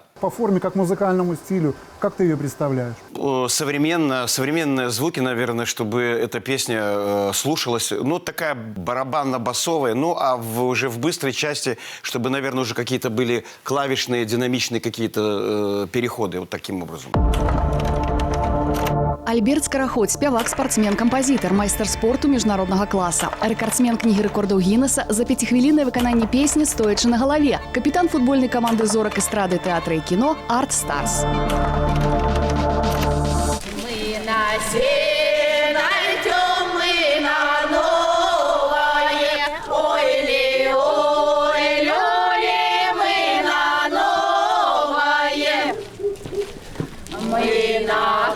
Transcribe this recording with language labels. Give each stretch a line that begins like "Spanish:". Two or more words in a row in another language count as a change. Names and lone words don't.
Russian: По форме, как музыкальному стилю. Как ты ее представляешь? Современные звуки, наверное, чтобы эта песня слушалась. Ну, такая барабанно-басовая. Ну, а уже в быстрой части, чтобы, наверное, уже какие-то были клавишные, динамичные какие-то переходы. Вот таким образом.
Belarusian: Альберт Скараход, спявак, спартсмен, кампазітар, майстар спорту міжнароднага класа. Рэкардсмен кнігі рэкордаў Гіннеса за 5-хвіліннае выкананне песні «Стоячы на галаве». Капітан футбольнай каманды зорак эстрады, тэатра і кіно «Арт Старс».
Russian: Мы на сено идем, мы на новое. Ой-ли, ой-ли, мы на новое. Мы на